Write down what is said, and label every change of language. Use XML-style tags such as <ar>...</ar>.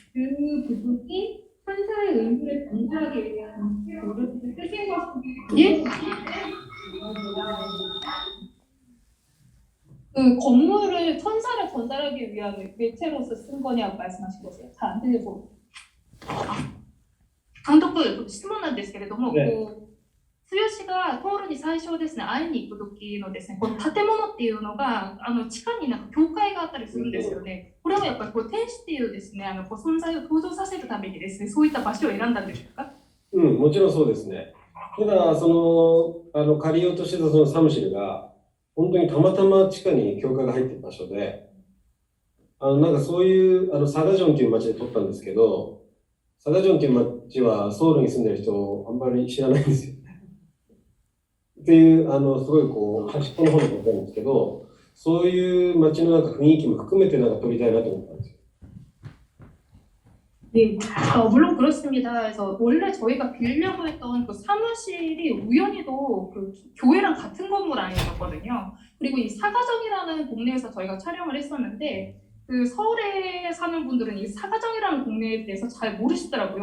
<ko>그 부분이 천사의 의무를 전달하기 위한 그릇을 쓰신 것이 예? 그 건물을 천사를 전달하기 위한 매체로서 쓴 거냐고 말씀하신 거세요? 잘 안 들려서.</ko> <ja>감독質問なんですけれども、剛がトールに最初ですね、会いに行く時のですね、この建物っていうのが地下になんか教会があったりするんですよね。これはやっぱり天使っていうですね、存在を登場させるためにですね、そういった場所を選んだんでしょうか？もちろんそうですね。ただ、借りようとしてたそのサムシルが、本当にたまたま地下に教会が入ってる場所で、なんかそういう、サガジョンという町で撮ったんですけど、サガジョンという町はソウルに住んでる人あんまり知らないんですよ。っていう、すごい端っこの方で撮ったんですけど、そういう街のなんか雰囲気も含めてなんか撮りたいなと思ったんですよ。</ja> <ko>네, 물론 그렇습니다. 그래서 원래 저희가 빌려고 했던 그 사무실이 우연히도 그 교회랑 같은 건물 안이었거든요. 그리고 이 사가정이라는 동네에서 저희가 촬영을 했었는데 그 서울에 사는 분들은 이 사가정이라는 동네에 대해서 잘 모르시더라고요.</ko>